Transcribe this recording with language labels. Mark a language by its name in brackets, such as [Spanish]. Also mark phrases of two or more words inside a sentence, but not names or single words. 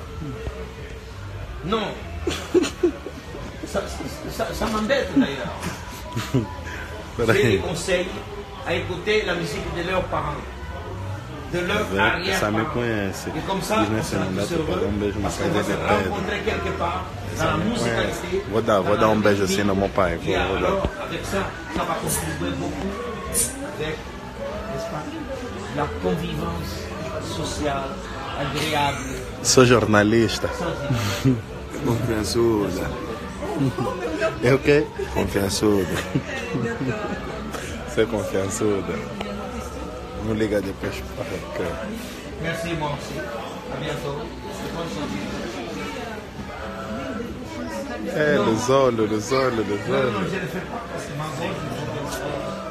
[French] Non. Ça m'embête d'ailleurs. J'ai des conseils à écouter la musique de leurs parents, de leurs arrière-parents. Et comme ça, on sera tous heureux parce qu'on va se rencontrer quelque part dans la musicalité. [Portuguese] Vou dar beijo assim no meu pai. [French] Et alors, avec ça, ça va contribuer beaucoup avec, n'est-ce pas, la convivence sociale agréable. [Portuguese] Sou jornalista. [French] Sans [Portuguese] Confiançuda. É o quê? Confiançuda. Você é confiançuda. Não liga depois para cá. [French] Merci, moi aussi. À bientôt. Bonne chance. [Portuguese] Los olhos. [French] Non, je ne le fais pas parce que ma voix,